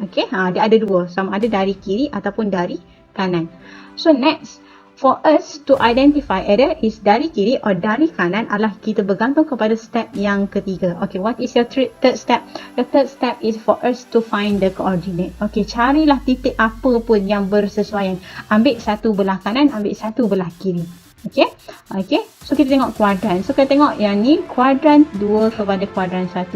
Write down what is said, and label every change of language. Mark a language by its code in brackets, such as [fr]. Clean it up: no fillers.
[ms] Okay, dia ada dua, sama ada dari kiri ataupun dari kanan. [en] So next, for us to identify either is [ms] dari kiri or dari kanan adalah kita bergantung kepada step yang ketiga. [en] Okay, what is your third step? The third step is for us to find the coordinate. [ms] Okay, carilah titik apa pun yang bersesuaian. Ambil satu belah kanan, ambil satu belah kiri. Okay, okay. So kita tengok kuadran. So kita tengok yang ni kuadran 2 kepada kuadran 1.